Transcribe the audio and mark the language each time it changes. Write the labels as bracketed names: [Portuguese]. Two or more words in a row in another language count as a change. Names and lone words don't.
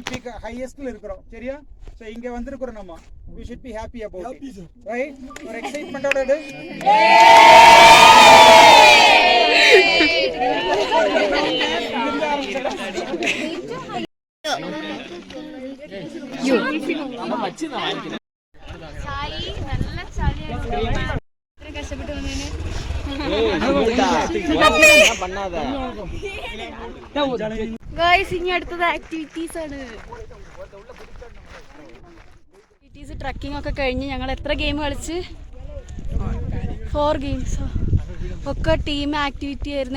[Tamil] பீக் ஹையஸ்ட்ல இருக்கிறோம் சரியா சோ இங்க வந்திருக்கிறோம் நம்ம [English] we should be happy about it right [Tamil] ஒரு எக்ஸைட்மென்ட்டோட சாய் நல்ல சாலியா கஷ்டப்பட்டு வந்தேனே [Malayalam] ഗായ്സ് ഇനി അടുത്തത് ആക്ടിവിറ്റീസ് ആണ്. ആക്ടിവിറ്റീസ് ട്രക്കിംഗ് ഒക്കെ കഴിഞ്ഞ് ഞങ്ങൾ എത്ര ഗെയിം കളിച്ച് 4 ഗെയിംസോ ഒക്കെ ടീം ആക്ടിവിറ്റി ആയിരുന്നു.